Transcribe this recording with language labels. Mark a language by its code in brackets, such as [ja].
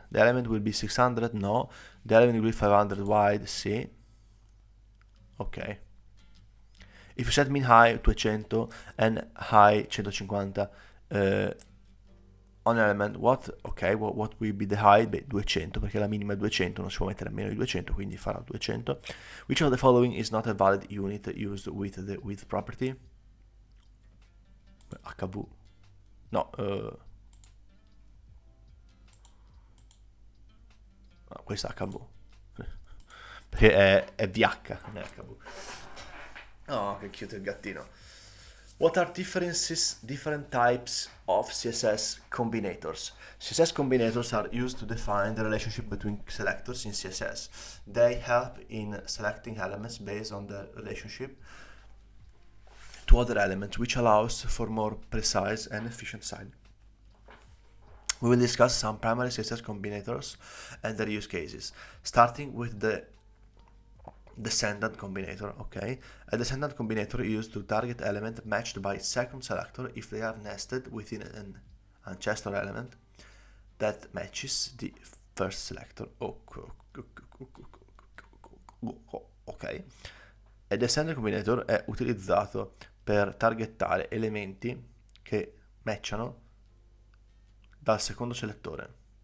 [en] The element will be 600? No. The element will be 500 wide? Sì. Ok. If you set min height 200 and high 150, on element, what will be the height? [it] Beh, 200, perché la minima è 200, non si può mettere meno di 200, quindi farà 200. [en] Which of the following is not a valid unit used with the width property? [it] HV. No, no, questa è HV. Perché è VH, non è HV. Oh, che cute il gattino. [en] What are different types of CSS combinators? CSS combinators are used to define the relationship between selectors in CSS. They help in selecting elements based on their relationship to other elements, which allows for more precise and efficient styling. We will discuss some primary CSS combinators and their use cases, starting with the descendant combinator. Okay, a descendant combinator is used to target element matched by second selector if they are nested within an ancestor element that matches the first selector. [it] Ok, a descendant combinator è utilizzato per targettare elementi che matchano dal secondo selettore.